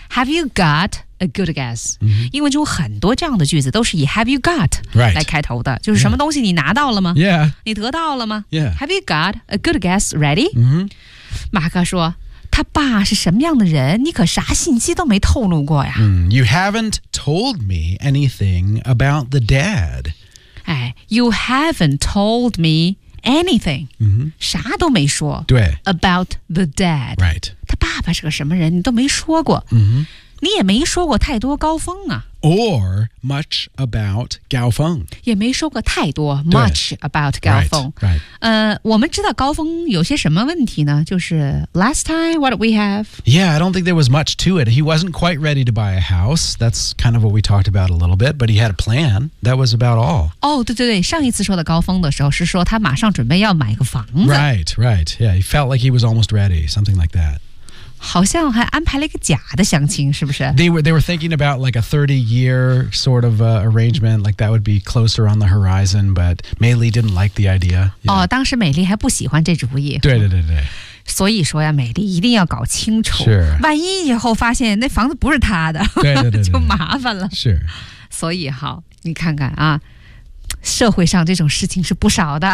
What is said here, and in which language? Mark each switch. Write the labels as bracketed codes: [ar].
[en] Have you got... A good guess、 mm-hmm. [zh] 英文中很多这样的句子都是以 have you got、 [en] right. [zh] 来开头的就是什么东西你拿到了吗、 [en] yeah. [zh] 你得到了吗、 [en] yeah. Have you got a good guess ready?、 Mm-hmm. [zh] 马克说他爸是什么样的人你可啥信息都没透露过呀、 mm. [en] You haven't told me anything about the dad、哎、You haven't told me anything、 mm-hmm. [zh] 啥都没说对 [en] about the dad、 right. [zh] 他爸爸是个什么人你都没说过、 mm-hmm. 你也没说过太多高峰啊 [en] Or much about 高峰 [zh] 也没说过太多 [en] much about [zh] 高峰 [en] right, right. [zh] 我们知道高峰有些什么问题呢就是 [en] last time what did we have Yeah I don't think there was much to it He wasn't quite ready to buy a house That's kind of what we talked about a little bit But he had a plan That was about all [zh] 哦、oh, 对对对上一次说的高峰的时候是说他马上准备要买个房子 [en] Right right Yeah he felt like he was almost ready Something like that [zh] 好像还安排了一个假的相亲，是不是 [en] ？They were thinking about like a 30-year sort of arrangement, like that would be closer on the horizon. But Mei Li didn't like the idea. Yeah. [zh] 哦，当时美丽还不喜欢这主意。对对对对。所以说呀，美丽一定要搞清楚，是万一以后发现那房子不是她的，对对对对就麻烦了。是。所以哈，你看看啊，社会上这种事情是不少的。